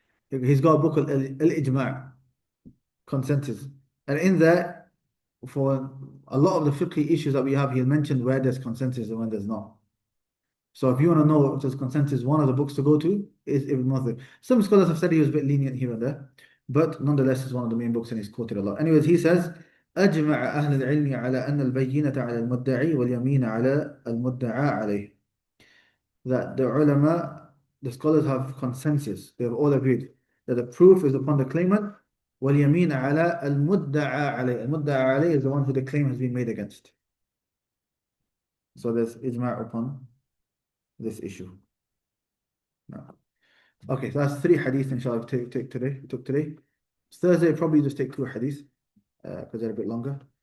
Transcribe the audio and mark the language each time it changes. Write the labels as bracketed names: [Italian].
[English] He's got a book called Al-Ijma', consensus. And in there, for a lot of the fiqh issues that we have, he mentioned where there's consensus and when there's not. So if you want to know if there's consensus, one of the books to go to is Ibn Munzir. Some scholars have said he was a bit lenient here and there, but nonetheless, it's one of the main books and he's quoted a lot. Anyways, he says, [Arabic] أجمع أهل العلم على أن البينة على المدعي واليمين على المدعى عليه. [English] That the ulama, the scholars have consensus. They have all agreed that the proof is upon the claimant. [Arabic] واليمين على المدعى عليه. المدعى عليه [English] is the one who the claim has been made against. So there's ijma' upon this issue. No. Okay, so that's 3 hadith inshallah take today. Took today. Thursday probably just take 2 hadith because they're a bit longer.